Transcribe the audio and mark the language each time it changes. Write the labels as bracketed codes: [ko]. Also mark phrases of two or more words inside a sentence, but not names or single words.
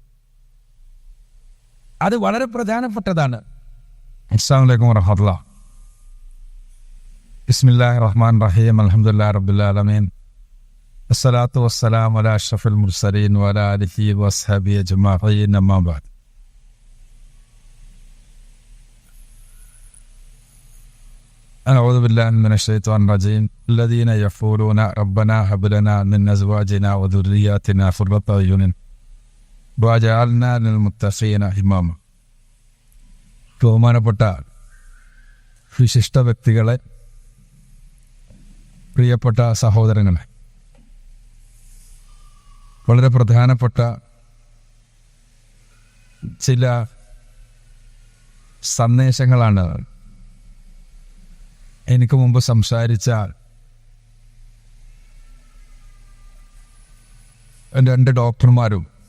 [ml] അത് വളരെ പ്രധാനപ്പെട്ടതാണ്. [ar] السلام عليكم ورحمة الله. بسم الله الرحمن الرحيم. الحمد لله رب العالمين. الصلاة والسلام على أشرف المرسلين وعلى آله وصحبه أجمعين. أما بعد. أعوذ بالله من الشيطان الرجيم. الذين يقولون ربنا هب لنا من أزواجنا وذرياتنا قرة أعين واجعلنا للمتقين إماما. [ml] ബഹുമാനപ്പെട്ട വിശിഷ്ട വ്യക്തികളെ, പ്രിയപ്പെട്ട സഹോദരങ്ങളെ, വളരെ പ്രധാനപ്പെട്ട ചില സന്ദേശങ്ങളാണ് എനിക്ക് മുമ്പ് സംസാരിച്ച 2 ഡോക്ടർമാരും